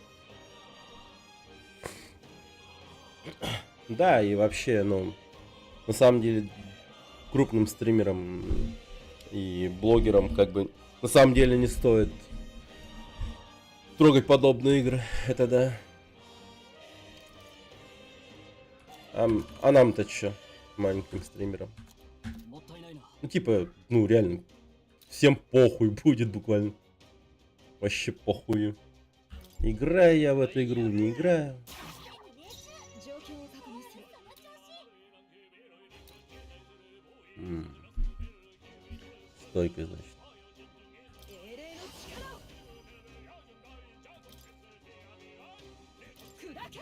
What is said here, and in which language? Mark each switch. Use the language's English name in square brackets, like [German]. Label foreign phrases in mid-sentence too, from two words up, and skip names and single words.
[Russian] Да, и вообще, ну, на самом деле, крупным стримерам и блогерам, как бы, на самом деле не стоит трогать подобные игры. Это да. А нам-то чё, маленьким стримерам? [Japanese] もったいないな。 [Russian] Ну, типа, ну, реально, всем похуй будет буквально. Вообще похуй. Играю я в эту игру, не играю. [Japanese] 状況を確認する。 [Russian] Стойкой, значит. [Japanese] 英霊の力を砕け。